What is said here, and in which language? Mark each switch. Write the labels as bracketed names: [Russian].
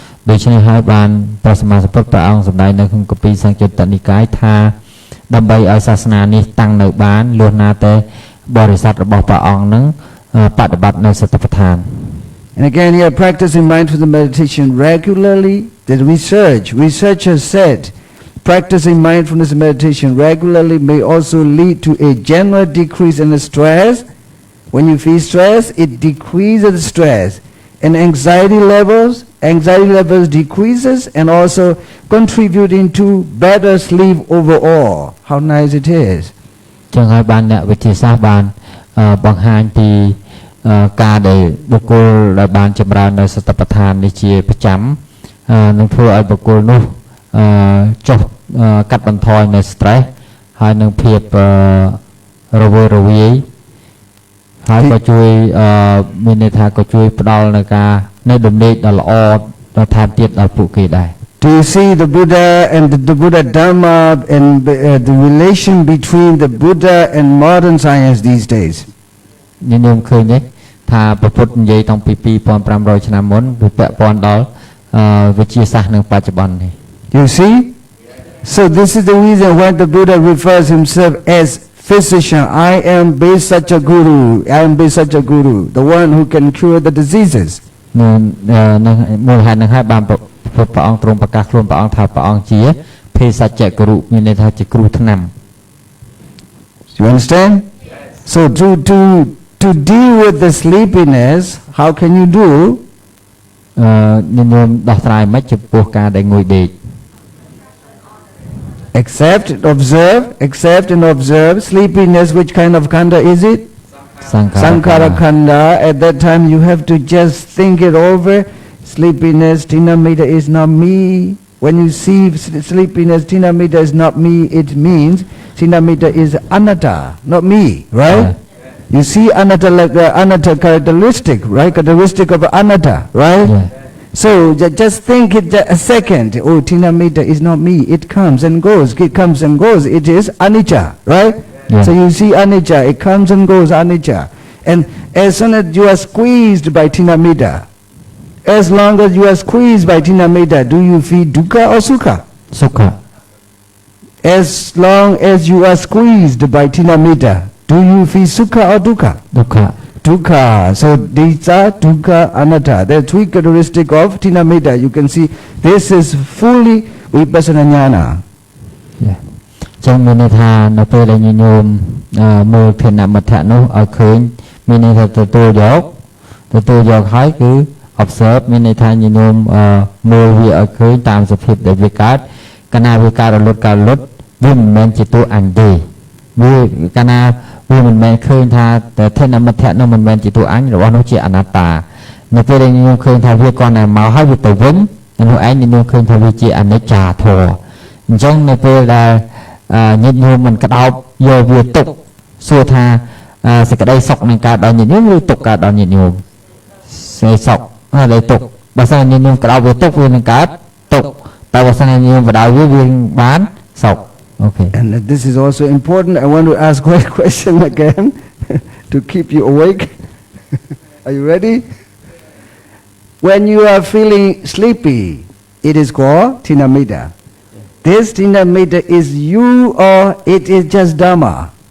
[Khmer] ដូច្នេះហើយបានព្រះសម្មាសម្ពុទ្ធព្រះអង្គសម្ដែងនៅក្នុងគម្ពីរសង្យុត្តនិកាយថាដើម្បីឲ្យសាសនានេះតាំងនៅបានលុះណាតែបរិស័ទរបស់ព្រះអង្គនឹងបដិបត្តិនៅសតិប្បដ្ឋាន [English] And again here practicing mindfulness meditation regularly, the researchers said practicing mindfulness meditation regularly may also lead to a general decrease in the stress. When you feel stress, it decreases the stress. And anxiety levels decreases and also contributing to better sleep overall. How nice it is. [Khmer] ចឹងហើយបានអ្នកវិទ្យាសាស្ត្របានបង្ហាញពីការដែលបុគ្គលដែលបានចម្រើននៅសតិប្បដ្ឋាននេះជាប្រចាំនឹងធ្វើឲ្យបុគ្គលនោះចុះកាត់បន្ថយនៅ stress ហើយនឹងភាពរវើរវាយហើយក៏ជួយមានន័យថាក៏ជួយផ្ដល់នៅការនៅដំណេកដ៏ល្អដល់ថែមទៀតដល់ពួកគេដែរ [English] Do you see the Buddha and the Buddha Dhamma and the relation between the Buddha and modern science these days? [Khmer] ខ្ញុំឃើញទេថាព្រះពុទ្ធនិយាយតាំងពី2500ឆ្នាំមុនវាពាក់ព័ន្ធដល់វិទ្យាសាស្ត្រនៅបច្ចុប្បន្ននេះ [English] You see? So this is the reason why the Buddha refers himself as physician. I am Besacha Guru. I am Besacha Guru, the one who can cure the diseases. [Khmer] មូលហេតុនឹងហើយបានព្រះអង្គទ្រង់ប្រកាសខ្លួនព្រះអង្គថាព្រះអង្គជាភេសជ្ជៈគរុមានន័យថាជាគ្រូថ្នាំ [English] You understand? Yes. So to deal with the sleepiness, how can you do? [Khmer] ខ្ញុំដោះស្រាយមិនចំពោះការដែលងុយដេក [English] Accept and observe sleepiness. Which kind of khanda is it? Sankhara khanda. At that time you have to just think it over. Sleepiness, Tinamita is not me. When you see sleepiness, Tinamita is not me, it means Tinamita is anatta, not me, right? You see anatta like the anatta characteristic, right? Characteristic of anatta, right? Yeah. So just think it a second. Oh, Tinamita is not me. It comes and goes. It comes and goes. It is anicca, right? Yeah. So you see anicca. It comes and goes, anicca. And as soon as you are squeezed by Tinamita, as long as you are squeezed by Tinamita, do you feel dukkha or sukha? Sukha. As long as you are squeezed by Tinamita, do you feel sukha or dukkha? Dukkha. Dukkha. So these are dukkha, anatta. The three characteristics of Tinamita. You can see this is fully vipassana jnana. Yeah. [Khmer] ចឹងមានន័យថានៅពេលដែលញោមមើលធានមត្ថៈនោះឲ្យឃើញមានន័យថាទទួលយកហើយគឺ observe មានន័យថាញោមមើលវាឲ្យឃើញតាមសភាពដែលវាកើតកាលណាវាកើតរលត់វាមិនមែនជាតួអញទេវាកាលណាវាមិនមែនឃើញថាធានមត្ថៈនោះមិនមែនជាតួអញរបស់នោះជាអនត្តានៅពេលដែលញោមឃើញថាវាគាត់តែមកហើយវាទៅវិញនោះឯងញោមឃើញថាវាជាអនិច្ចាធម៌អញ្ចឹងនៅពេលដែល ញាតិញោមមិនក្តោបយកវាទុកសួរថាសេចក្តីសុខនឹងកើតដល់ញាតិញោមឬទុក្ខកើតដល់ញាតិញោមសេចសុខហើយទុក្ខបើសិនញាតិញោមក្តោបវាទុកវានឹងកើតទុក្ខតែបើសិនញាតិញោមបដៅវាបានសុខ [English] Okay. And this is also important. I want to ask one question again to keep you awake. Are you ready? When you are feeling sleepy, it is called Tinamita. This Tinamita is you or it is just Dhamma?